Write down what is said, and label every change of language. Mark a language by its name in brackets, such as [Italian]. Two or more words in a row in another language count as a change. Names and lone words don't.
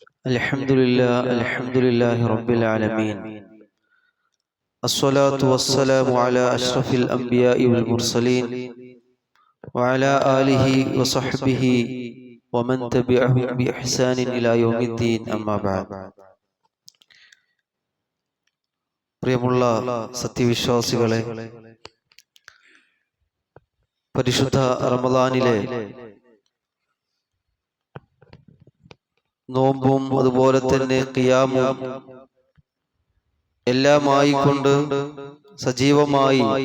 [Arabic] الحمد لله رب العالمين. الصلاة والسلام على أشرف الأنبياء والمرسلين وعلى آله وصحبه ومن تبعهم بإحسان إلى يوم الدين. أما بعد. [Malayalam] പ്രിയമുള്ള സത്യവിശ്വാസികളെ, പരിശുദ്ധ റമദാനിലെ നോമ്പും അതുപോലെ തന്നെ ഖിയാമും എല്ലാമായിക്കൊണ്ട് സജീവമായി